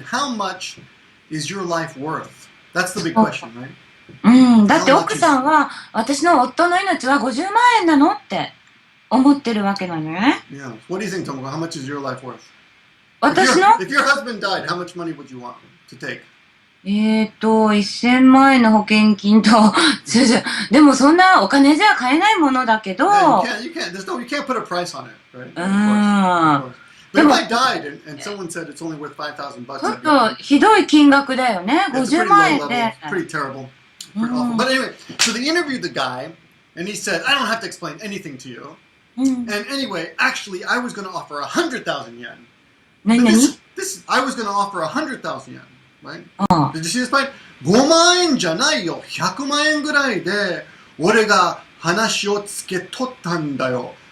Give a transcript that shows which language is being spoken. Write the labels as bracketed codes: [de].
[en] How much is your life worth? That's the big question, right? [ja] だって奥さんは私の夫の命は50万円なのって思ってるわけなのよね。 [en] Yeah. What do you think, Tomoko? How much is your life worth? [ja] 私の [en] If your husband died, how much money would you want to take? [ja] 1000万円の保険金と、でもそんなお金じゃ買えないものだけど。 [en] Yeah, you can't put a price on it, right? Of course. But if I died and someone said it's only worth $5,000, [ja] ちょっとひどい金額だよね。 50万円で。 [en] Pretty terrible. Pretty awful. But anyway, so they interviewed the guy, and he said, I don't have to explain anything to you. And anyway, actually, I was going to offer 100,000 yen. This I was going to offer 100,000 yen, right? Did you see this part? [ja] 5万円じゃないよ。 100万円ぐらいで俺が話をつけとったんだよ。